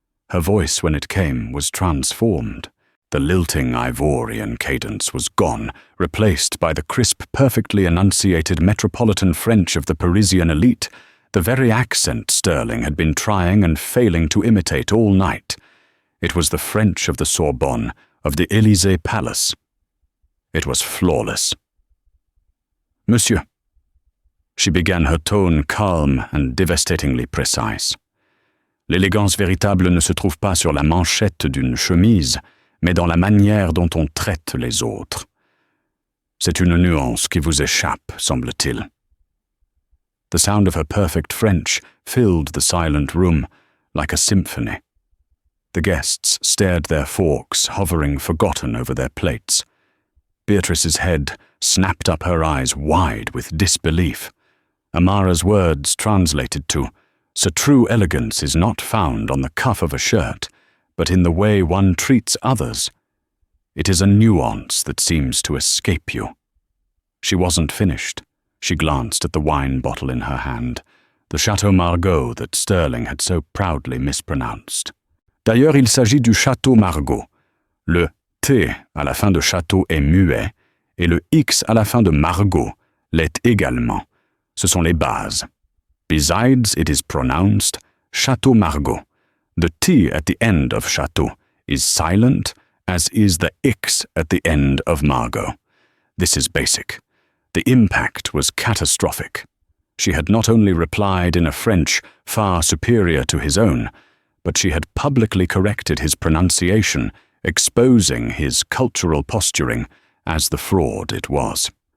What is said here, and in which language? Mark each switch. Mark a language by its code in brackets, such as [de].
[en] Her voice, when it came, was transformed. The lilting Ivorian cadence was gone, replaced by the crisp, perfectly enunciated metropolitan French of the Parisian elite, the very accent Sterling had been trying and failing to imitate all night. It was the French of the Sorbonne, of the Élysée Palace. It was flawless. "Monsieur," she began, her tone calm and devastatingly precise. [fr] "L'élégance véritable ne se trouve pas sur la manchette d'une chemise, mais dans la manière dont on traite les autres. C'est une nuance qui vous échappe, semble-t-il." [en] The sound of her perfect French filled the silent room like a symphony. The guests stared their forks, hovering forgotten over their plates. Beatrice's head snapped up, her eyes wide with disbelief. Amara's words translated to, "So true elegance is not found on the cuff of a shirt, but in the way one treats others. It is a nuance that seems to escape you." She wasn't finished. She glanced at the wine bottle in her hand, the Chateau Margaux that Sterling had so proudly mispronounced. [fr] D'ailleurs, il s'agit du Château Margaux. Le T à la fin de Château est muet, et le X à la fin de Margaux l'est également. Ce sont les bases. [en] Besides, it is pronounced Château Margaux. The T at the end of Château is silent, as is the X at the end of Margaux. This is basic. The impact was catastrophic. She had not only replied in a French far superior to his own, but she had publicly corrected his pronunciation, exposing his cultural posturing as the fraud it was.